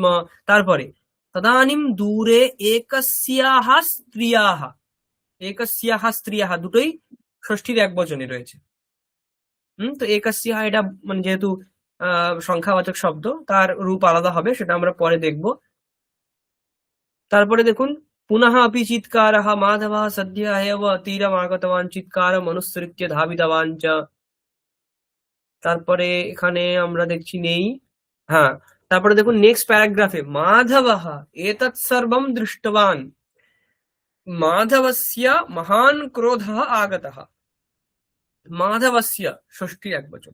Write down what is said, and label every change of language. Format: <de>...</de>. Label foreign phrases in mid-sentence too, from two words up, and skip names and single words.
<bn>তারপরে</bn> <sa>তদানীম দূরে একস্যাহ স্ত্রিয়াহ, একস্যাহ স্ত্রিয়াহ</sa> <bn>দুটোই ষষ্ঠীর এক বচনে রয়েছে। তো একস্যাহ এটা মানে যেহেতু সংখ্যাবাচক শব্দ, তার রূপ আলাদা হবে, সেটা আমরা পরে দেখব। তারপরে দেখুন</bn> <sa>পুনঃ अपि চিৎকারः মাধবः সদ্য এব তীরমাগতবান চিৎকারম অনুসৃত্য ধাবিতবান চ।</sa> <bn>তারপরে এখানে আমরা দেখছি নেই। হ্যাঁ, তারপরে দেখুন</bn> <en>next paragraphe</en> <sa>মাধবः এতৎ সর্বম দৃষ্টবান মাধবস্য মহান ক্রোধः আগতः, মাধবস্য</sa> <bn>ষষ্ঠী একবচন।</bn>